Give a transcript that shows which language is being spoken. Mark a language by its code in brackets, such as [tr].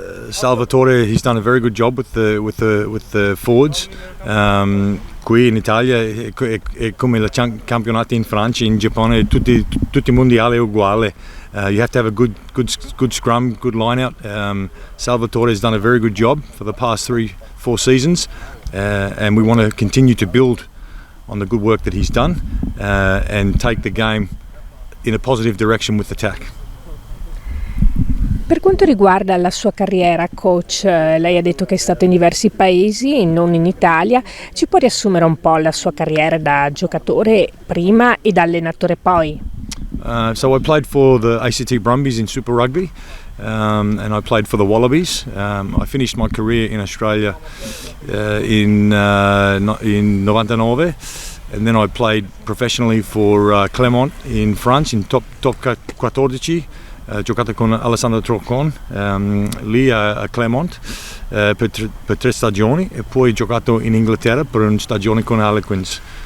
[en] Salvatore, he's done a very good job with the forwards. [it] Qui in Italia è come i campionati in Francia, in Giappone, tutti mondiali uguali. [en] You have to have a good scrum, good line out. Salvatore has done a very good job for the past 3-4 seasons, and we want to continue to build on the good work that he's done and take the game in a positive direction with attack. [it] Per quanto riguarda la sua carriera, coach, lei ha detto che è stato in diversi paesi, non in Italia. Ci può riassumere un po' la sua carriera da giocatore prima e da allenatore poi? [en] So I played for the ACT Brumbies in Super Rugby, and I played for the Wallabies. I finished my career in Australia in 99, and then I played professionally for Clermont in France in top 14. [it] Giocato con Alessandro Troccon lì a Clermont per 3 stagioni, e poi giocato in Inghilterra per una stagione con Harlequins.